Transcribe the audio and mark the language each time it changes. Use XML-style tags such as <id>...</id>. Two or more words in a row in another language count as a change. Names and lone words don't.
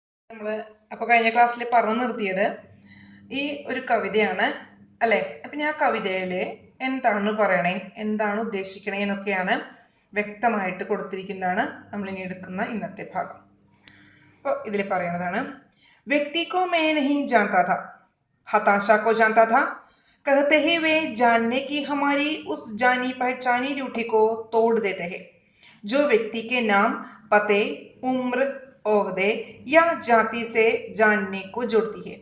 <ml>നമ്മൾ അപ്പോൾ കഴിഞ്ഞ ക്ലാസ്സിൽ പറഞ്ഞു നിർത്തിയത് ഈ ഒരു കവിതയാണ് അല്ലേ. അപ്പം ഞാൻ കവിതയിൽ എന്താണ് പറയണേ, എന്താണ് ഉദ്ദേശിക്കണേ എന്നൊക്കെയാണ് വ്യക്തമായിട്ട് കൊടുത്തിരിക്കുന്നതാണ് നമ്മളിനി എടുക്കുന്ന ഇന്നത്തെ ഭാഗം. അപ്പോൾ ഇതിൽ പറയുന്നതാണ്,</ml> <hi>വ്യക്തി को मैं नहीं जानता था, हताशा को जानता था, कहते ही वे जानने की हमारी उस जानी पहचानी रूठी को तोड़ देते हैं, जो व्यक्ति के नाम, पते, उम्र, ओहदे या जाति से जानने को जोड़ती है.</hi>